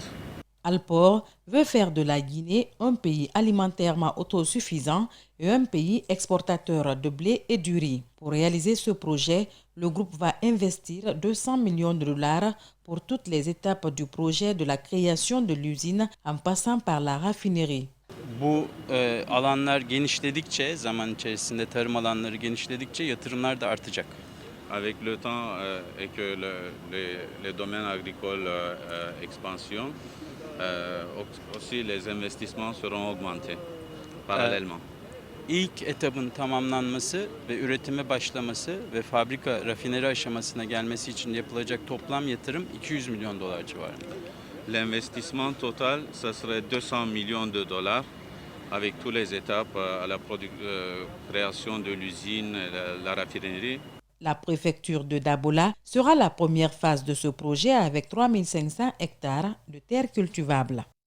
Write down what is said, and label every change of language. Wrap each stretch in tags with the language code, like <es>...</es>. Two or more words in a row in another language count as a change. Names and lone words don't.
<fr>Alpor veut faire de la Guinée un pays alimentairement autosuffisant et un pays exportateur de blé et du riz. Pour réaliser ce projet, le groupe va investir 200 millions de dollars pour toutes les étapes du projet, de la création de l'usine en passant par la raffinerie.</fr> <tr>Bu alanlar genişledikçe, zaman içerisinde tarım alanları genişledikçe yatırımlar da artacak.</tr> <fr>Avec le temps et que le domaine agricole expansion, aussi les investissements seront augmentés parallèlement.</fr> <tr>İlk etapın tamamlanması ve üretime başlaması ve fabrika rafineri aşamasına gelmesi için yapılacak toplam yatırım 200 milyon dolar civarında.</tr> <fr>L'investissement total, ça serait 200 millions de dollars avec toutes les étapes à la création de l'usine, la raffinerie. La préfecture de Dabola sera la première phase de ce projet avec 3500 hectares de terres cultivables.</fr>